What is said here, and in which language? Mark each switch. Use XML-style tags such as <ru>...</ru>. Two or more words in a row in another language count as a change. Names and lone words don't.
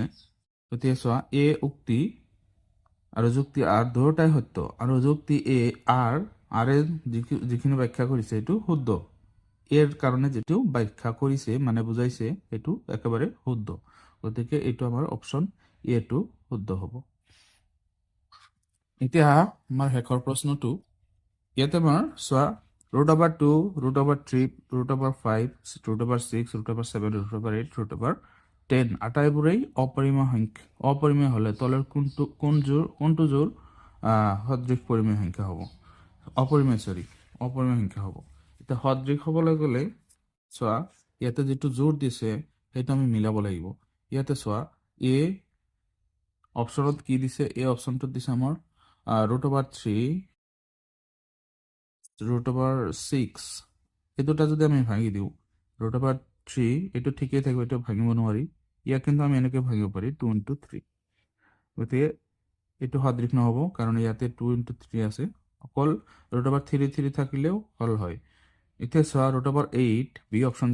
<as>গতিকে চোৱা এ উক্তি আৰু যুক্তি আৰ দুয়োটাই সত্য, আৰু যুক্তি এ আৰে যিখিনি ব্যাখ্যা কৰিছে এইটো শুদ্ধ। এৰ কাৰণে যিটো ব্যাখ্যা কৰিছে মানে বুজাইছে সেইটো একেবাৰে শুদ্ধ। গতিকে এইটো আমাৰ অপশ্যন এটো শুদ্ধ হ'ব। এতিয়া আমাৰ শেষৰ প্ৰশ্নটো, ইয়াতে আমাৰ চোৱা</as> <en>root over 2, root over 3, root over 5, root over 6, root over 7, root over 8, root over 10</en> <as>আটাইবোৰেই অপৰিমেয় হলে তলৰ কোনটো জোৰ সদৃশ পৰিমেয় সংখ্যা হ'ব অপৰিমেয় সংখ্যা হ'ব এতিয়া সদৃশ হ'বলৈ গ'লে চোৱা ইয়াতে যিটো জোৰ দিছে সেইটো আমি মিলাব লাগিব ইয়াতে চোৱা এ অপশ্যনত কি দিছে এই অপশ্যনটোত দিছে আমাৰ</as> <en>root over 3 root over 6</en> <as>এই দুটা যদি আমি ভাঙি দিওঁ</as> <en>root over 3</en> <as>এইটো ঠিকেই থাকিব এইটো ভাঙিব নোৱাৰি ইয়াক কিন্তু আমি এনেকৈ ভাঙিব পাৰি 2 into 3 গতিকে এইটো সদৃশ নহ'ব কাৰণ ইয়াতে 2 into 3 আছে অকল</as> <en>root over 3</en> <as>থাকিলেও হল হয় এতিয়া চোৱা</as> <en>root over 8</en> <as>বি অপশ্যন</as>